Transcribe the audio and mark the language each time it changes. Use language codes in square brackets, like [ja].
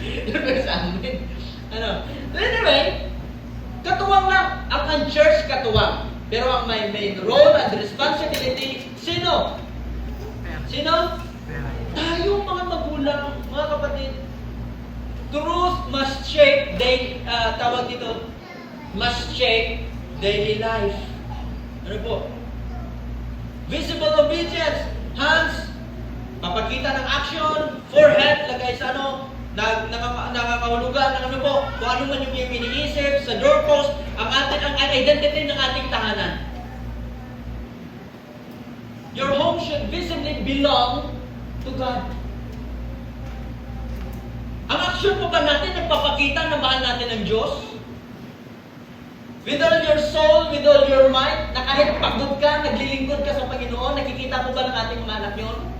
[tl] Yun ba sa amin? Ano? Anyway, katuwang lang. Ang church katuwang. Pero ang may [en] main role and responsibility, [tl] sino? Sino? Tayo mga magulang, mga kapatid. [en] Truth must shape [tl] tawag dito, [en] must shape daily life. [tl] Ano po? [en] Visible obedience, [tl] hands, papakita ng action, forehead, lagay sa ano, nakakahulugan ng ano po, kung ano man yung iniisip, sa doorpost, ang identity ng ating tahanan. [en] Your home should visibly belong to God. [tl] Ang action po ba natin nagpapakita na mahal natin ang Diyos? [en] With all your soul, with all your might, [tl] na kahit pagod ka, naglilingkod ka sa Panginoon, nakikita po ba ng ating mga anak yun?